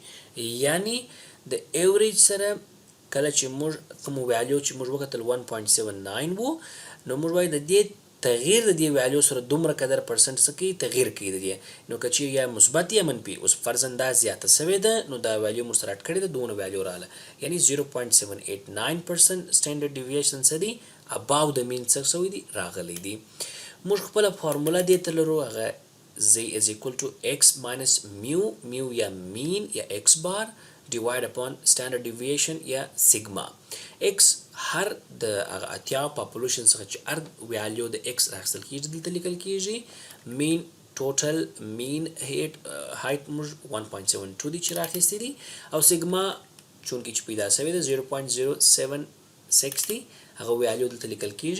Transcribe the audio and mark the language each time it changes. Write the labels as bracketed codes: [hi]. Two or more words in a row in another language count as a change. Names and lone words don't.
[ps] یعنی د ایوریج سره کله چې موږ کوم ویلیو چې موږ وکتل 1.79 وو نو موږ وایو د دې تغییر د دې ویلیو سره دومره قدر پرسنټ څه کوي؟ تغییر کوي د دې. نو که چیرې یا مثبت یا منفي، اوس فرضاً دا زیاته سوې ده نو دا ویلیو موږ سره اډ کړې ده دونه ویلیو راغله، یعنی 0.789% [en] standard deviation [ps] څه دی؟ اباو د مین څه شوی دی؟ راغلی دی. موږ خپله فارموله دې ته لرو، هغه [en] z is equal to x minus mu [ps] یا مین یا x بار [en] divide upon standard deviation [ps] یا سیگما. x هر د هغه اتیا پاپولیشن څخه چې هر ویلیو د x راخیستل کیږي دلته لیکل کیږي. مین [en] total mean height [ps] موږ 1.72 دی چې راخیستې دي او سیګما چونکې چې پیدا شوې ده 0.076 دی هغه ویلیو دلته لیکل کیږي.